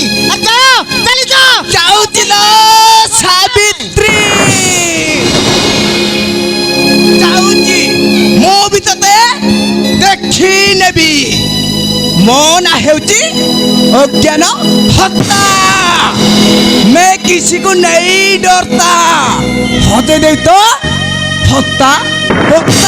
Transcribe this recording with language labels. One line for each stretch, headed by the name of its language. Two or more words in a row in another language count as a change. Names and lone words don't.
Odia: ଯାଅ ଚାଲି ଯାଅ। ଯାଉଛି ଲୋ ସାବିତ୍ରୀ, ଯାଉଛି। ମୁଁ ବି ତତେ ଦେଖି ନେବି। ମୋ ନା ହେଉଛି ଅଜ୍ଞାନ ହତ୍ତା।
Hindi: मैं किसी को नहीं डरता। होते नहीं तो हत्ता हत्ता।